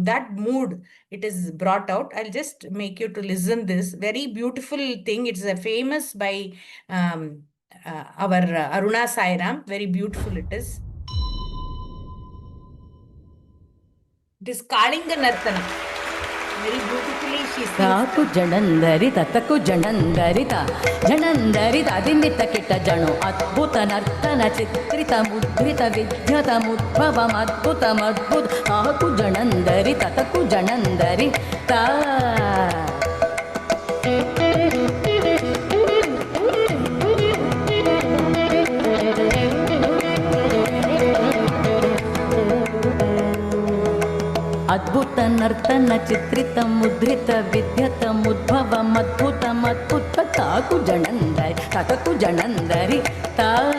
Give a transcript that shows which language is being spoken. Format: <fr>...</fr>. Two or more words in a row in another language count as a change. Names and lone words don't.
<en>That mood, it is brought out. I'll just make you to listen this very beautiful thing. It's a famous by our Aruna Sairam. Very beautiful it is. It is Kalinga Nartana. Very beautifully she sings.</en> <sa>ತಾಕು ಜಣಂದರಿ ತತಕು ಜಣಂದರಿತ ಜಣಂದರಿತ ದಿಂದಿತ ಕಿಟ್ಟ ಜಣು ಅದ್ಭುತ ನರ್ತನ ಚಿತ್ರಿತ ಮುದ್ರಿತ ವಿದ್ಯತ ಮುದ್ಭವಂ ಅದ್ಭುತಮದ್ಭುತ ತಾಕು ಜಣಂದರಿ ತತಕು ಜಣಂದರಿ ತಾ ಅದ್ಭುತ ನರ್ತನ ಚಿತ್ರಿತ ಮುದ್ರಿತ ವಿದ್ಯತ ಮುದ್ಭವಂ ಅದ್ಭುತಮದ್ಭುತ ತಾಕು ಜಣಂದರಿ ತತಕು ಜಣಂದರಿ ತಾ</sa>